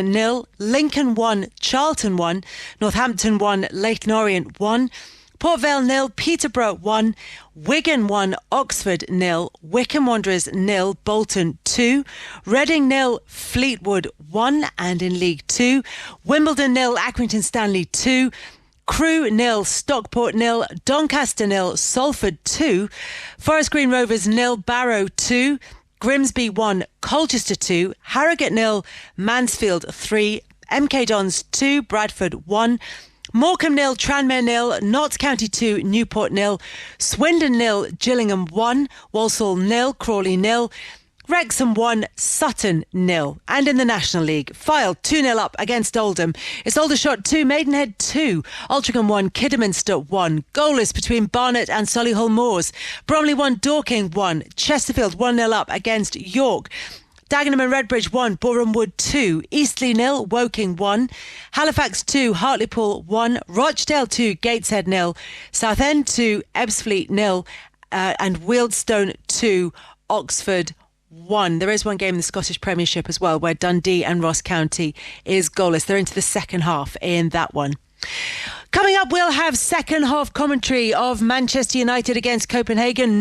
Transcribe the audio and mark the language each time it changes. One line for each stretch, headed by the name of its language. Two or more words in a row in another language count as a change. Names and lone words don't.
English: 0, Lincoln 1, Charlton 1, Northampton 1, Leyton Orient 1, Port Vale 0, Peterborough 1, Wigan 1, Oxford 0, Wycombe Wanderers 0, Bolton 2, Reading 0, Fleetwood 1, and in League 2, Wimbledon 0, Accrington Stanley 2, Crewe 0, Stockport 0, Doncaster 0, Salford 2, Forest Green Rovers 0, Barrow 2, Grimsby 1, Colchester 2, Harrogate 0, Mansfield 3, MK Dons 2, Bradford 1, Morecambe 0, Tranmere 0, Notts County 2, Newport 0, Swindon 0, Gillingham 1, Walsall 0, Crawley 0, Wrexham 1, Sutton 0. And in the National League, Fylde 2-0 up against Oldham. It's Aldershot 2, Maidenhead 2, Altrincham 1, Kidderminster 1. Goalless between Barnet and Solihull Moors. Bromley 1, Dorking 1, Chesterfield 1-0 up against York. Dagenham and Redbridge 1, Boreham Wood 2, Eastleigh 0, Woking 1, Halifax 2, Hartlepool 1, Rochdale 2, Gateshead 0, Southend 2, Ebbsfleet 0, and Wealdstone 2, Oxford 1. There is one game in the Scottish Premiership as well, where Dundee and Ross County is goalless. They're into the second half in that one. Coming up, we'll have second half commentary of Manchester United against Copenhagen.